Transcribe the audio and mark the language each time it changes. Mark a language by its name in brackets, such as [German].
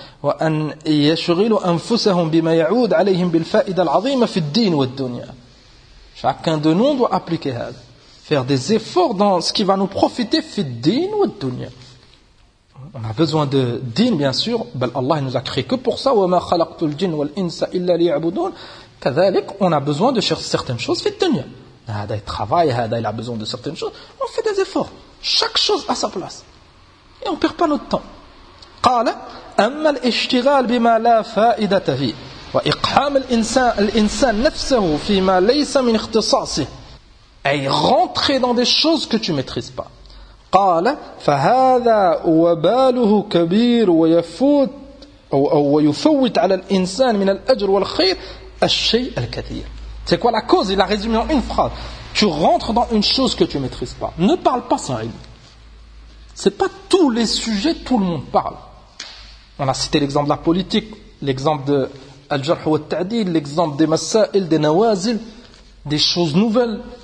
[Arabic] وأن يشغلوا أنفسهم بما يعود عليهم بالفائدة العظيمة في الدين والدنيا. [French] Chacun de nous doit appliquer هذا. Faire des efforts dans ce qui va nous profiter [Arabic] في الدين والدنيا. [French] On a besoin de din bien sûr. [Arabic] بل الله [French] nous a créé que pour ça. [Arabic] وما خلقت الجن والإنس إلا ليعبدون. [French] كذلك on a besoin de chercher certaines choses [Arabic] في الدنيا. [French] هذا travaille, هذا il a besoin de certaines choses. On fait des efforts. Chaque chose à sa place. Et on perd pas notre temps. [Arabic] قال أما الاشتغال بما لا فائدة فيه وإقحام الإنسان نفسه فيما ليس من اختصاصه أي [French] rentrer dans des choses que tu maîtrises pas. [Arabic] قال فهذا وباله كبير ويفوت أو يفوت على الإنسان من الأجر والخير الشيء الكثير. [French] C'est quoi la cause? Il la résume en une phrase. Tu rentres dans une chose que tu maîtrises pas. Ne parle pas sans ilm. C'est pas tous les sujets tout le monde parle. On a cité l'exemple de la politique, l'exemple de al-jarh wa al-ta'dil, l'exemple des masa'il, des nawazil, des choses nouvelles.